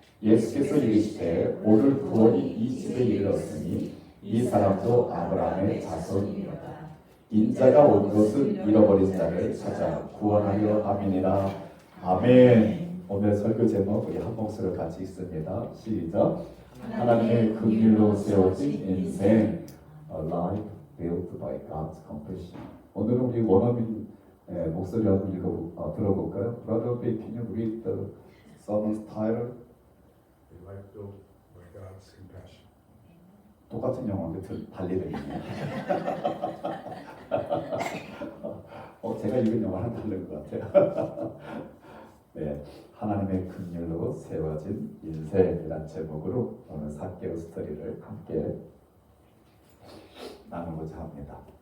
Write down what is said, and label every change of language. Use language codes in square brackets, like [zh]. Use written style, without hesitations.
[ko] 예수께서 이르시되 오늘 구원이 이 집에 이르렀으니 이 사람도 아브라함의 자손이로다. 인자가 온 것은 잃어버린 자를 찾아 구원하려 함이니라. 아멘. 오늘 설교 제목 우리 한 목소리로 같이 읽습니다. 시작. 하나님의 긍휼로 세워진 인생, [en] A life built by God's compassion. [ko] 오늘은 우리 원어민 목소리 한번 들어볼까요? [en] Brother B, can you read the sermon's title? A life built by God's compassion. [ko] 똑같은 영어인데 달리 들리네요. 제가 읽은 영어랑 다른 것 같아요. 네, 하나님의 긍휼로 세워진 인생이란 제목으로 오늘 삭개오 스토리를 함께 나누고자 합니다.